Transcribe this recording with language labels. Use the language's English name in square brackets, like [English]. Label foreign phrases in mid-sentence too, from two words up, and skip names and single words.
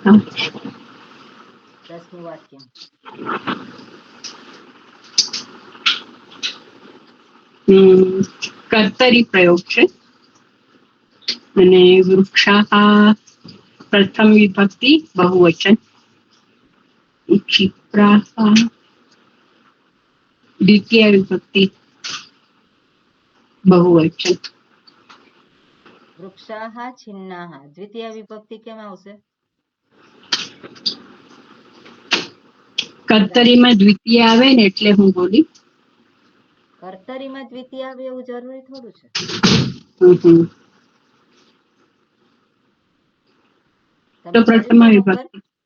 [Gujarati] 10મું વાક્ય. કર્તરી પ્રયોગ છે અને વૃક્ષાહ પ્રથમ વિભક્તિ બહુવચન. ક્ષિપ્રાઃ દ્વિતીય વિભક્તિ બહુવચન. વૃક્ષાહ છિન્નાહ દ્વિતીય વિભક્તિ કેમ આવશે? કર્તરીમાં દ્વિતીય આવે ને એટલે હું બોલી. કર્તરીમાં દ્વિતીય આવે એવું જરૂરી થોડું છે. તો પ્રથમ વિભક્તિ.